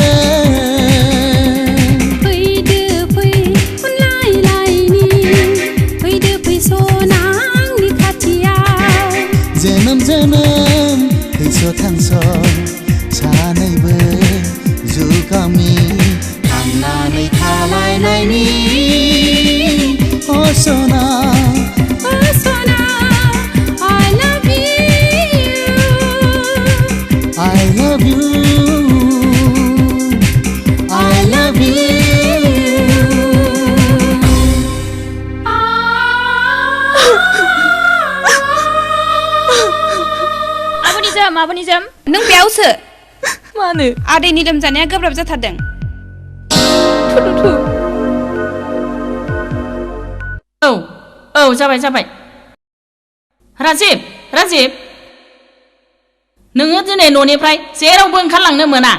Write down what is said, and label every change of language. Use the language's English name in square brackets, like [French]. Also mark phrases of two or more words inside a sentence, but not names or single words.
[Bodo] जोनोम थैस' थांस' सानैबो जुगामि थांनानै थालायनायनि असना [English] I love you I love you [Bodo] आब'निजोम नों बेयावसो मानो आदैनि लोमजानाया गोब्राब जाथारदों औ जाबाय राजिब नोङो दिनै न'निफ्राय जेरावबो ओंखारलांनो मोना